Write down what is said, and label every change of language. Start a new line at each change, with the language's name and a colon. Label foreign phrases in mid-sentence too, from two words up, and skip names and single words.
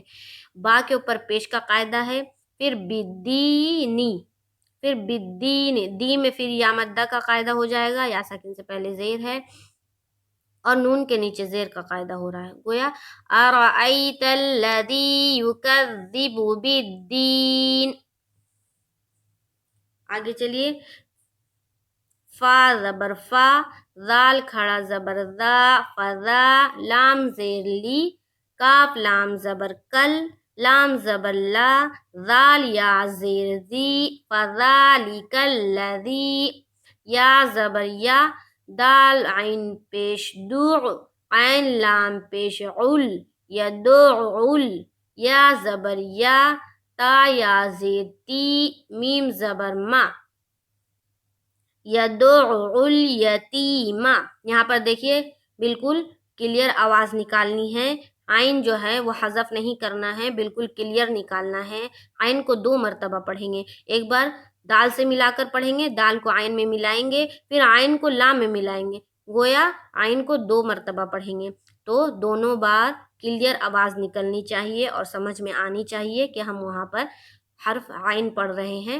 Urdu: با کے اوپر پیش کا قاعدہ ہے، پھر بدینی، پھر بدین، دی میں پھر یا مدہ کا قاعدہ ہو جائے گا، یا ساکن سے پہلے زیر ہے، اور نون کے نیچے زیر کا قاعدہ ہو رہا ہے، گویا
Arabic: ارأیت الذی یکذب بالدین۔
Urdu: آگے چلیے، فا زبر فا، ذال کھڑا زبر ذا، فذا، لام زیر لی، کاف لام زبر کل، لام زبر لا، ذال یا زیر زی،
Arabic: فذالک الذی،
Urdu: یا زبر یا، دال عین پیش دع، عین لام پیش عل، یدعل، یا زبر یا، تا یا زیر تی، میم زبر ما،
Arabic: یدع الیتیم۔
Urdu: یہاں پر دیکھیے بالکل کلیئر آواز نکالنی ہے، عین جو ہے وہ حذف نہیں کرنا ہے، بالکل کلیئر نکالنا ہے۔ عین کو 2 مرتبہ پڑھیں گے، ایک بار دال سے ملا کر پڑھیں گے، دال کو عین میں ملائیں گے، پھر عین کو لام میں ملائیں گے، گویا عین کو 2 مرتبہ پڑھیں گے، تو دونوں بار کلیئر آواز نکلنی چاہیے اور سمجھ میں آنی چاہیے کہ ہم وہاں پر حرف عین پڑھ رہے ہیں۔